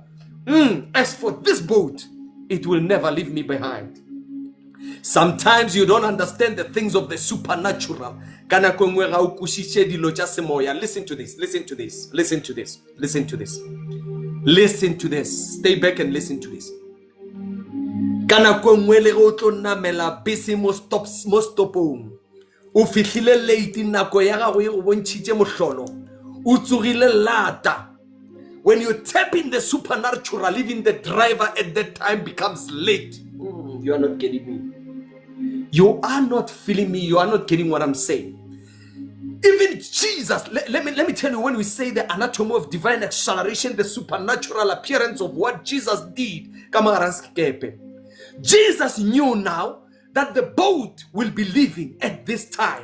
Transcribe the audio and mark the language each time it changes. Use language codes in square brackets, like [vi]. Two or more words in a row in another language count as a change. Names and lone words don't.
[en] As for this boat, it will never leave me behind. Sometimes you don't understand the things of the supernatural. Listen to this. Stay back and listen to this. [tn] Kana kwengwele go tlo namela bese mo stopong. O fihlile late nako ya gago e go bontshitse mohlolo. O tsogile lata. [en] When you tap in the supernatural, even the driver at that time becomes late. You are not getting me. You are not feeling me. You are not getting what I'm saying. Even Jesus, let me tell you, when we say the anatomy of divine acceleration, the supernatural appearance of what Jesus did, Jesus knew now that the boat will be leaving at this time.